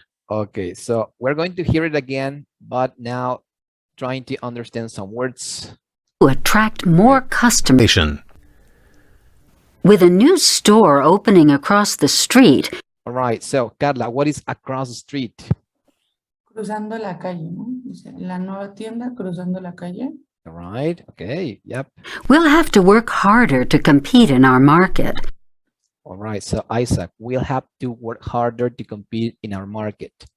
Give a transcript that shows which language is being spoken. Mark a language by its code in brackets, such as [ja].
[en] Okay, so we're going to hear it again, but now trying to understand some words. To attract more customers. Station. With a new store opening across the street, All right, so Carla, what is across the street? [es] Cruzando la calle, ¿no? Dice, la nueva tienda cruzando la calle. [en] All right, okay, yep. we'll have to work harder to compete in our market. All right, so Isaac, we'll have to work harder to compete in our market.